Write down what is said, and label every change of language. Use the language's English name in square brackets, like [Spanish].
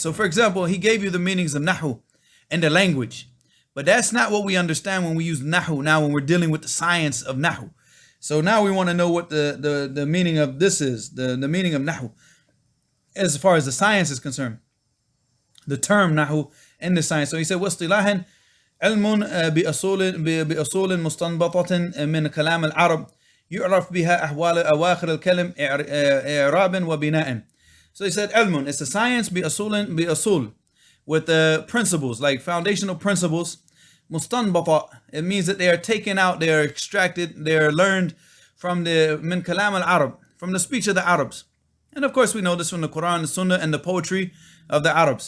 [English] So for example, he gave you the meanings of nahu and the language, but that's not what we understand when we use nahu now, when we're dealing with the science of nahu. So now we want to know what the meaning of this is, the meaning of nahu as far as the science is concerned, the term nahu in the science. So he said, [Arabic] واصطلاحا علم بأصول مستنبطة من كلام العرب يعرف بها أحوال أواخر الكلم إعرابا وبناء. [English] So he said, علم, it's a science بأصول, with the principles, like foundational principles. مستنبطة, it means that they are taken out, they are extracted, they are learned from the [Arabic] من كلام العرب, [English] from the speech of the Arabs. And of course we know this from the Quran, the Sunnah, and the poetry of the Arabs.